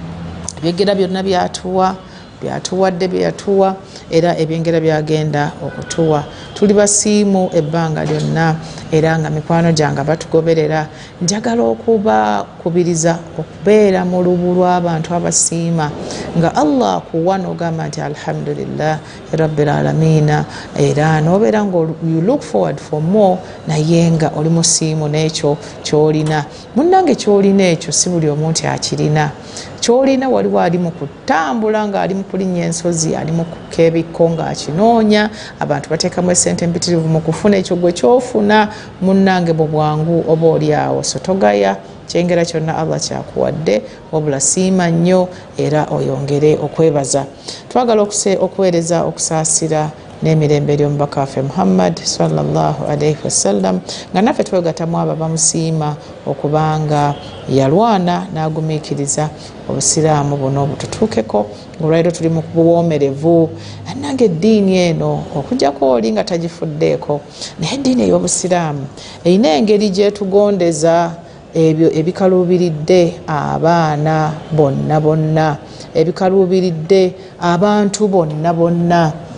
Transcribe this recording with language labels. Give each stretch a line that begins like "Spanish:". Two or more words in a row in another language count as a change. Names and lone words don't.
Ganda: byatuwadde byatuwa era ebyengera byagenda okutuwa tuli basiimu ebbanga lyonna era nga mikwano gyange batugoberera njagala okubakubiriza okubeera mu lubu lw'abantu abasiima nga Allah akuwa n'ogamba nti
Arabic: الحمد لله رب العالمين
Ganda: era n'obeera nga
English: you look forward for more
Ganda: naye nga oli musiimu n'ekyo ky'olina munnange ky'olina ekyo si buli omuntu akirina kyolina waliwo ali mu kutambula nga ali mu kulinnya ensozi ali mu kukka ebikko ng'akinoonya abantu bateekamu essente mpitirivu mu kufuna ekyo gwe kyofuna munnange mu bwangu oba oli awo so togaya kyengera kyonna Allah kyakuwadde wabula siima nnyo era oyongere okwebaza twagala okuweereza okusaasira n'emirembe ery'omubaka waffe Muhammad
Arabic: صلى الله عليه
Ganda: wasallam nga naffe twegatamu abo bamusiima okubanga yalwana n'agumiikiriza obusiraamu buno bututuukeko olwaleero tuli mu buwoomerevu nange eddiini eno okujjako oli nga tagifuddeeko naye eddiini ey'obusiraamu erina engeri gyetugondeza ebyo ebikaluubiridde abaana bonna ebikaluubiridde abantu bonna